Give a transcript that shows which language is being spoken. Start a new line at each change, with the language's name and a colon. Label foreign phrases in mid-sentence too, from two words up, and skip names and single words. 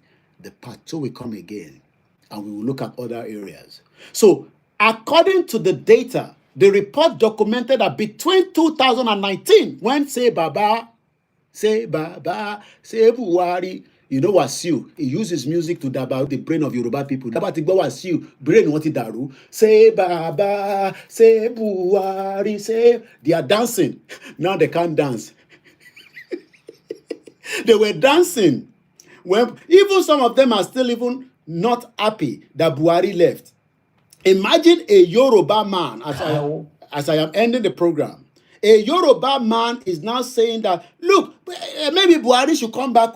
English: The part 2 will come again, and we will look at other areas. So, according to the data, the report documented that between 2019, when say Baba, say Buhari, you know Wasiu, he uses music to daba the brain of Yoruba people.
Yoruba: Daba ti gbọ́ Wasiu, brain wọn ti dàrú.
English: Say Baba, say Buhari, say they are dancing. Now they can't dance. They were dancing. When even some of them are still even not happy that Buhari left. Imagine a Yoruba man, as I am ending the program, a Yoruba man is now saying that, look, maybe Buhari should come back.